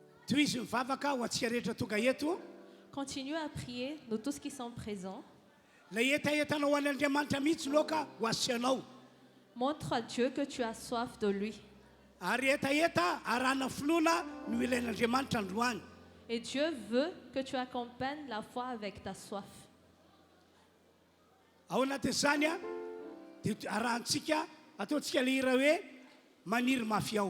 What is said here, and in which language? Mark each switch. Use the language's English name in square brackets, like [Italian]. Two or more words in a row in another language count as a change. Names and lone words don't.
[Malagasy] toy izy mivavaka ho antsika rehetra tonga eto [French] Continue à prier, nous tous qui sommes présents. [Malagasy] lay etaetanao ho an'ny andriamanitra mihitsy loka ho asianao [French] Montre à Dieu que tu as soif de lui. [Malagasy] ary etaeta arahana finoana no ilain'andriamanitra androany [French] Et Dieu veut que tu accompagnes la foi avec ta soif. [Malagasy] ao anatin'izany a dia arahantsika ataontsika le hira hoe maniry mafy ao